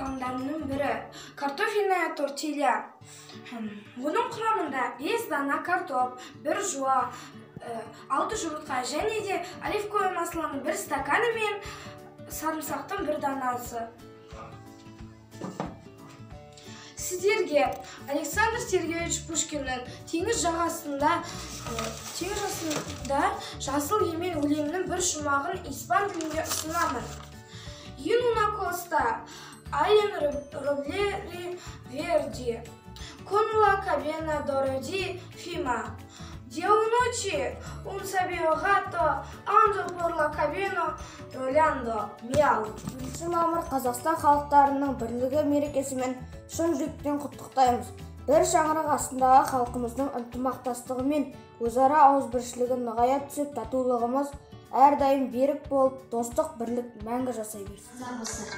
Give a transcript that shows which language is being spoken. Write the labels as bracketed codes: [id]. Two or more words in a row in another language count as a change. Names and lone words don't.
[kk] дәмнің бірі [ru] картофельная тортилья. [kk] Бұның құрамында 5 дана картоп, 1 жуа, 6 жұмыртқа және де [ru] оливковое маслоның [kk] 1 стаканы мен сарымсақтың 1 данасы. Сіздерге Александр Сергеевич Пушкиннің теңіз жағасында жасыл емен өлеңінің 1 шумағын испан тілінде ұсынамын. [es] Y en una costa hay un roble verde con la cabina dorada fima. De noche un sabio gato anda por la cabina rollando miau. [kk] 1 мамыр Қазақстан халықтарының бірлігі мерекесімен шын жүректен құттықтаймыз. Бір шаңырақ астындағы халқымыздың ынтымақтастығы мен өзара ауызбіршілігі нығая түсіп, татулығымыз әрдайым берік болып, достық бірлік мәңгі жасай берсін.